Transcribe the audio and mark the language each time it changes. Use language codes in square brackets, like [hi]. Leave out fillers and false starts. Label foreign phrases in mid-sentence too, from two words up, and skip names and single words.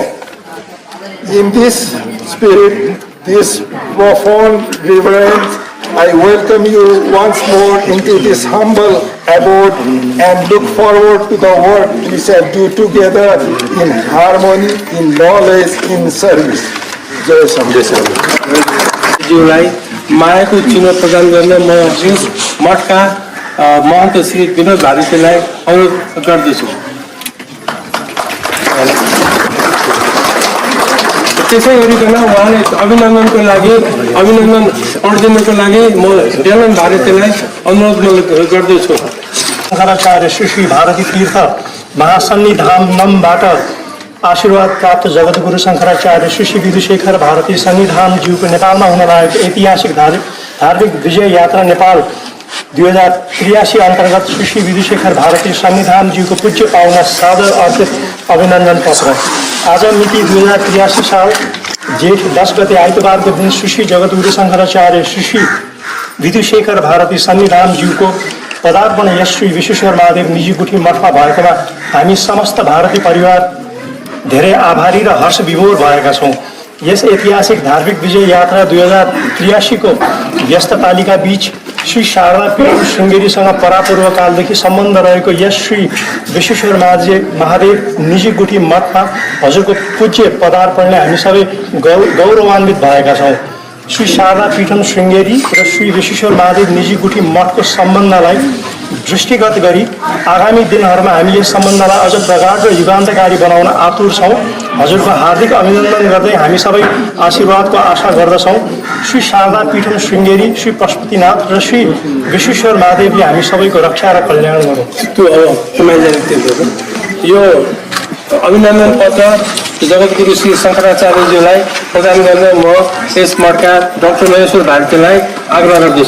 [en] In this spirit, this profound reverence, I welcome you once more into this humble abode and look forward to the work we shall do together in harmony, in knowledge, in service. [hi] Jai Shambhu. [ne] ज्यूलाई मायाको चिनो प्रदान गर्न म यस मठका महन्त श्री विनोद भारतीलाई अनुरोध गर्दछु। त्यसै गरिकन उहाँले अभिनन्दन पढिदिनको लागि म विनोद भारतीलाई अनुरोध गर्दछु। शंकराचार्य श्री भारती तीर्थ महासन्निधानमबाट आशीर्वाद प्राप्त जगतगुरु शंकराचार्य श्री विधुशेखर भारती सन्निधान ज्यूको नेपालमा हुन लागेको ऐतिहासिक धार्मिक विजय यात्रा नेपाल 2083 अन्तर्गत श्री विधुशेखर भारती सन्निधान ज्यूको पूज्य पाहुना सादर अर्पित अभिनन्दन पत्र। आज मिति 2083 साल जेठ 10 गते आइतबारको दिन श्री जगतगुरु शंकराचार्य श्री विधुशेखर भारती सन्निधान ज्यूको पदार्पण यस श्री विश्वेश्वर महादेव निजी गुठी मठमा भएकोमा हामी समस्त भारतीय परिवार धेरै आभारी र हर्ष विभोर भएका छौँ। यस ऐतिहासिक धार्मिक विजय यात्रा 2083 को व्यस्त तालिका बीच श्री शारदा पीठ श्रृंगेरीसँग परापूर्व कालदेखि सम्बन्ध रहेको यस श्री विश्वेश्वर महादेव निजी गुठी मठमा हजुरको पूज्य पदार्पणले हामी सबै गौरवान्वित भएका छौँ। श्री शारदा पीठम श्रृंगेरी र श्री विश्वेश्वर महादेव निजी गुठी मठको सम्बन्धलाई दृष्टिगत गरी आगामी दिनहरूमा हामी यस सम्बन्धलाई अझ प्रगाढ र युगान्तकारी बनाउन आतुर छौँ। हजुरको हार्दिक अभिनन्दन गर्दै हामी सबै आशीर्वादको आशा गर्दछौँ। श्री शारदा पीठम श्रृंगेरी, श्री पशुपतिनाथ र श्री विश्वेश्वर महादेवले हामी सबैको रक्षा र कल्याण गरून्। यो अभिनन्दन पत्र जगतगुरु श्री शंकराचार्यज्यूलाई प्रदान गर्न म यस मठका डाक्टर महेश्वर भारतीलाई आग्रह गर्दछु।